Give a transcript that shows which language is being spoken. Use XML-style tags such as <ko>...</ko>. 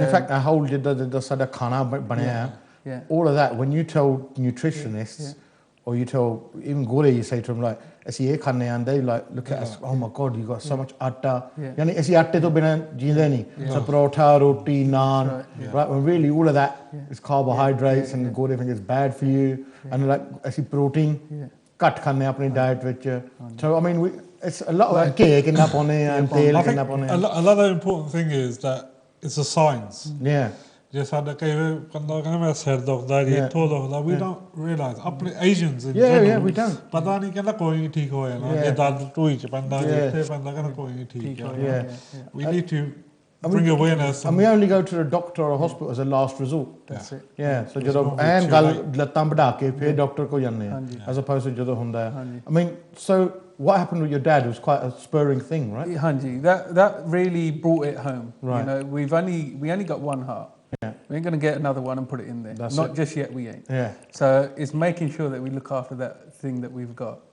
<en>in fact our whole the</en> <pa>sada khana banaya</pa> <en>all of that when you tell nutritionists or you tell even gore you say to them like</en> <pa>ਅਸੀਂ ਇਹ ਖਾਣੇ ਆਂ</pa> <en>they like look at us oh my god you got so much atta yani</en> <pa>ਅਸੀਂ ਆਟੇ ਤੋਂ ਬਿਨਾ ਜੀਂਦੇ ਨਹੀਂ</pa> <en>so</en> <pa>ਪਰੌਠਾ ਰੋਟੀ naan</pa> <en>right when really all of that is carbohydrates and gore think it's bad for you and like</en> <pa>ਅਸੀਂ protein ਘੱਟ ਖਾਣੇ ਆਪਣੀ ਡਾਈਟ ਵਿੱਚ</pa> <en>so I mean it's a lot of cake</en> <pa>ਕਿੰਨਾ ਪਾਉਣੇ ਆ ਤੇਲ ਕਿੰਨਾ ਪਾਉਣੇ ਆ</pa> <en>another important thing is that it's a science</en> <pa>ਜੇ ਸਾਡਾ ਕਈ ਬੰਦਾ ਕਹਿੰਦਾ ਮੇਰਾ ਸਿਰ ਦੁਖਦਾ ਜੀ ਇੱਥੋਂ ਦੁਖਦਾ</pa> <en>we don't realize</en> <pa>ਆਪਣੇ Asians in general</pa> <en>we don't</en> <pa>ਪਤਾ ਨਹੀਂ ਕਹਿੰਦਾ ਕੋਈ ਨਹੀਂ ਠੀਕ ਹੋ ਜਾਣਾ ਜੇ ਦਰਦ ਢੂਈ ਚ ਪੈਂਦਾ ਜੇ ਇੱਥੇ ਪੈਂਦਾ ਕਹਿੰਦਾ ਕੋਈ ਨਹੀਂ ਠੀਕ ਹੈ</pa> <en>we need to bring awareness and we only go to the doctor or hospital as a last resort that's it so</en> <pa>ਜਦੋਂ ਐਨ ਗੱਲ ਲੱਤਾਂ ਵਢਾ ਕੇ ਫਿਰ ਡਾਕਟਰ ਕੋਲ ਜਾਂਦੇ ਆ</pa> <en>as opposed to</en> <pa>ਜਦੋਂ ਹੁੰਦਾ</pa> <en>I mean so what happened with your dad was quite a spurring thing right hanji that really brought it home you know we only got one heart we ain't going to get another one and put it in there not just yet we ain't so it's making sure that we look after that thing that we've got</en>